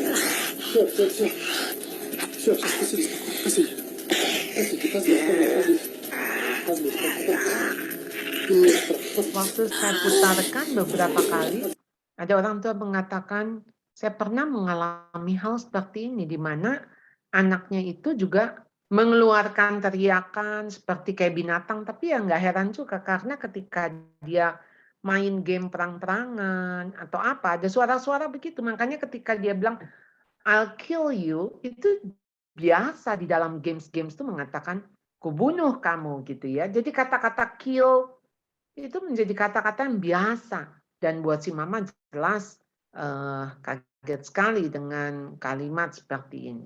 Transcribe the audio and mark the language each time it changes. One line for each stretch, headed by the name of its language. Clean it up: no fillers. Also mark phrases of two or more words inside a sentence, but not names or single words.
Russian: Все, посиди.
Indonesian: Waktu saya putarkan beberapa kali, ada orang tua mengatakan, saya pernah mengalami hal seperti ini, di mana anaknya itu juga mengeluarkan teriakan seperti kayak binatang, tapi ya nggak heran juga, karena ketika dia main game perang-perangan atau apa, ada suara-suara begitu. Makanya ketika dia bilang,
English: I'll kill you,
Indonesian: itu biasa di dalam games-games itu mengatakan, kubunuh kamu gitu ya. Jadi kata-kata kill itu menjadi kata-kata yang biasa. Dan buat si mama jelas kaget sekali dengan kalimat seperti ini.